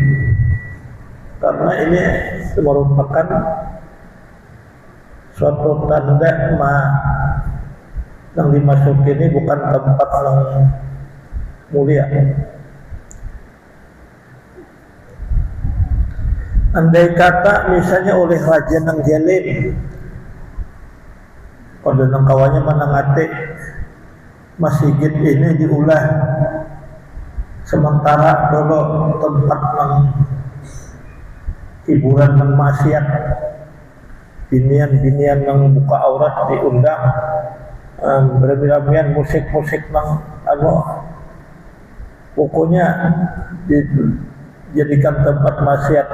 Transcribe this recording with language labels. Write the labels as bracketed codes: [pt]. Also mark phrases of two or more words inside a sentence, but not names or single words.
[bjn] Karena ini merupakan suatu tanda yang dimasuki ini bukan tempat yang mulia. Andai kata misalnya oleh raja nang jalim, pada nang kawannya manangate, masjid ini diulah sementara dulu tempat hiburan dan maksiat, binian-binian yang buka aurat diundang, berami-ramian musik-musik nang pokoknya dijadikan tempat maksiat.